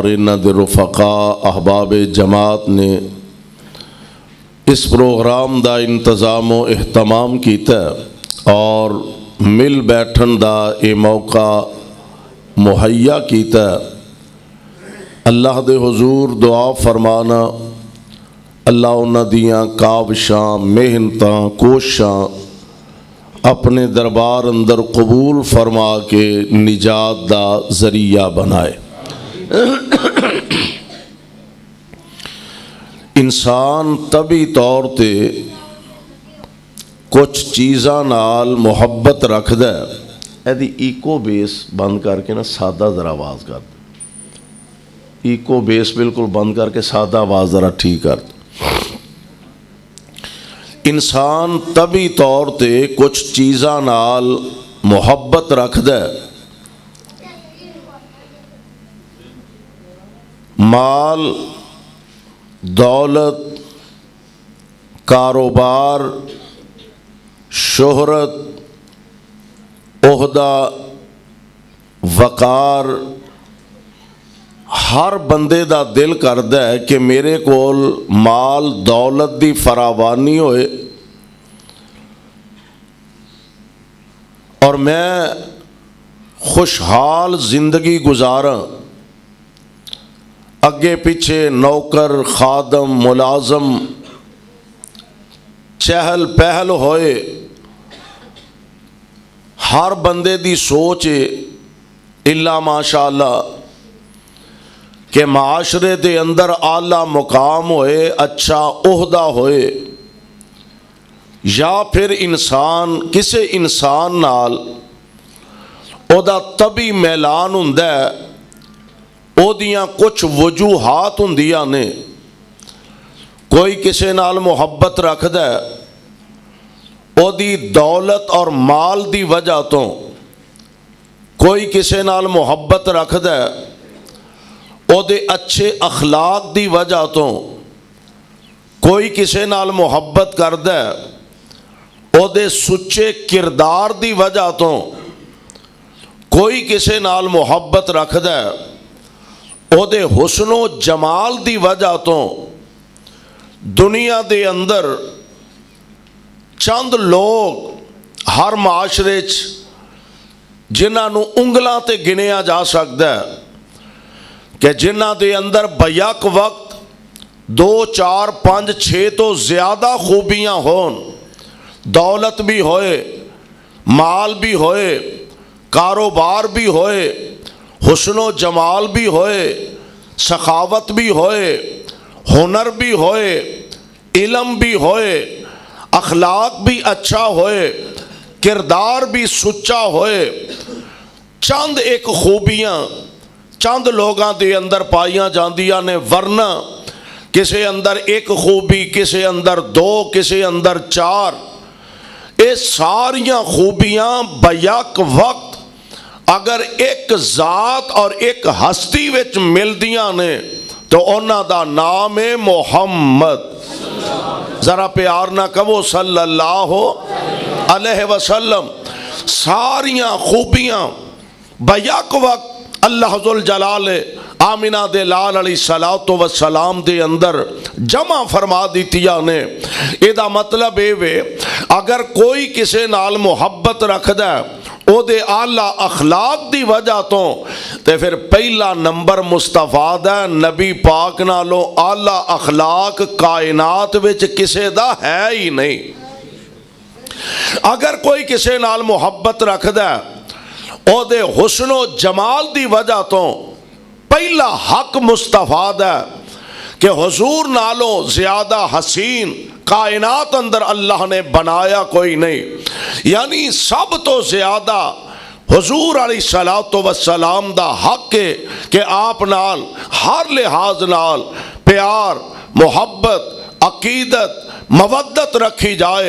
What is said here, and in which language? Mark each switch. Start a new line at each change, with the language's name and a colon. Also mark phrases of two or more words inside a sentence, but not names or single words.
Punjabi: انہاں دے رفقاء احباب جماعت نے اس پروگرام دا انتظام و اہتمام کیتا اور مل بیٹھن دا اے موقع مہیا کیتا، اللہ دے حضور دعا فرمانا اللہ انہاں دیاں کاوشاں محنتاں کوشاں اپنے دربار اندر قبول فرما کے نجات دا ذریعہ بنائے۔ انسان طبی طور تے کچھ چیزاں نال محبت رکھ دے، ایدی ایکو بیس بند کر کے نا سادہ ذرا آواز کر دے، ایکو بیس بالکل بند کر کے سادہ آواز ذرا ٹھیک کر دے۔ انسان طبی طور تے کچھ چیزاں نال محبت رکھ دے، مال، دولت، کاروبار، شہرت، عہدہ، وقار، ہر بندے دا دل کردا ہے کہ میرے کول مال دولت دی فراوانی ہوئے اور میں خوشحال زندگی گزاراں، اگے پیچھے نوکر خادم ملازم چہل پہل ہوئے ہر بندے دی سوچ ہے
Arabic: الا ماشاء اللہ
Punjabi: کہ معاشرے دے اندر اعلیٰ مقام ہوئے، اچھا عہدہ ہوئے، یا پھر انسان کسے انسان نال او دا طبی میلان ہوندا ہے، او دیاں کچھ وجوہات ہوندیاں نے۔ کوئی کسے نال محبت رکھدا ہے او دی دولت اور مال دی وجہ تو، کوئی کسے نال محبت رکھدا ہے او دے اچھے اخلاق دی وجہ تو، کوئی کسے نال محبت کردا ہے او دے سچے کردار دی وجہ تو، کوئی کسے نال محبت رکھدا ہے او دے حسن و جمال دی وجہ تو۔ دنیا دے اندر چند لوگ ہر معاشرے جنہاں نو انگلاں تے گنیا جا سکتا ہے کہ جنہاں دے اندر بیک وقت 2 4 5 6 تو زیادہ خوبیاں ہون، دولت بھی ہوئے، مال بھی ہوئے، کاروبار بھی ہوئے، حسن و جمال بھی ہوئے، سخاوت بھی ہوئے، ہنر بھی ہوئے، علم بھی ہوئے، اخلاق بھی اچھا ہوئے، کردار بھی سچا ہوئے، چند ایک خوبیاں چند لوگاں دے اندر پائیاں جاندیاں نے، ورنہ کسے اندر ایک خوبی، کسے اندر 2، کسے اندر 4، یہ ساریاں خوبیاں بیک وقت اگر ایک ذات اور ایک ہستی وچ ملدیاں نے تو انہاں دا نام ہے محمد۔ ذرا پیار نہ کہو
Arabic: صلی اللہ علیہ وسلم۔
Punjabi: ساریاں خوبیاں بیک وقت اللہ ذوالجلال آمینہ دے لال
Arabic: علیہ الصلوۃ والسلام
Punjabi: دے اندر جمع فرما دیتیاں نے۔ ایدہ مطلب ہے اگر کوئی کسے نال محبت رکھدا ہے او دے اعلیٰ اخلاق دی وجہ تو تے پھر پہلا نمبر مستفاد ہے نبی پاک نالوں اعلیٰ اخلاق کائنات وچ کسے دا ہے ہی نہیں۔ اگر کوئی کسے نال محبت رکھدا ہے او دے حسن و جمال دی وجہ تو پہلا حق مستفاد ہے کہ حضور نالوں زیادہ حسین کائنات اندر اللہ نے بنایا کوئی نہیں، یعنی سب تو زیادہ حضور
Arabic: علیہ الصلوۃ والسلام
Punjabi: دا حق ہے کہ آپ نال ہر لحاظ نال پیار، محبت، عقیدت، مودت رکھی جائے۔